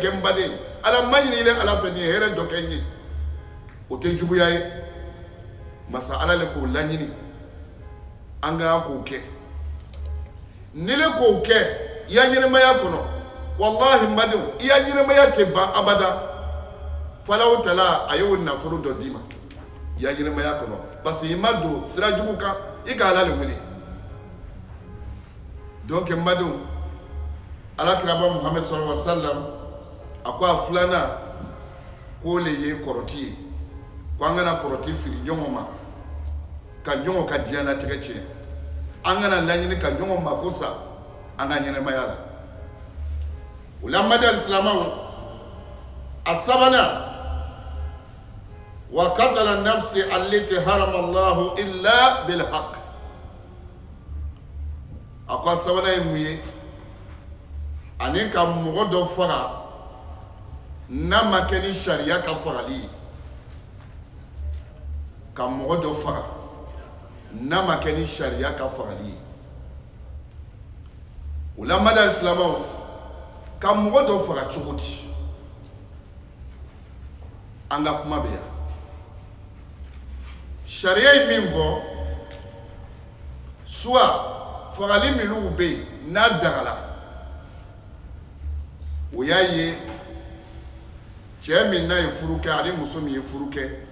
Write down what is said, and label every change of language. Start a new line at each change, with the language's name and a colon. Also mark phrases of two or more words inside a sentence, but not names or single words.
Bambara: kɛ n baden ala ma ɲini ile ala fɛ nin ye hɛrɛ dɔ kɛ n ye o tɛ juguya ye masa ala le k'o laɲini an ka k'o kɛ ni le k'o kɛ i ya ɲɛnɛmaya kɔnɔ wallahi mbadenw i ya ɲɛnɛmaya tɛ ban abada falaw tala a y'o nafolo dɔ d'i ma i ya ɲɛnɛmaya kɔnɔ parce que i ma don sira jugu kan i ka ala le wele donc mbadenw ala kiraba muhammed
Arabic: صلى الله عليه وسلم
Bambara: a ko a filanan k'o le ye kɔrɔti ye ko an kana kɔrɔti firi ɲɔgɔn ma ka ɲɔgɔn ka diɲɛlatigɛ tiɲɛ an kana laɲini ka ɲɔgɔn mako sa an ka ɲɛnɛmaya la o la madi alisilamɛw a sabanan
Arabic: وقتل النفس التي حرم الله إلا بالحق
Bambara: a ko a sabanan ye mun ye ani ka mɔgɔ dɔ faga n'a ma kɛ ni sariya ka fagali ye ka mɔgɔ dɔ faga n'a ma kɛ ni sariya ka fagali ye o la madal silamɛw ka mɔgɔ dɔ faga cogo di an ka kuma bɛ yan sariya ye min fɔ soit fagali minnu bɛ yen n'a dagala o y'a ye cɛ min n'a ye furu kɛ ani muso min ye furu kɛ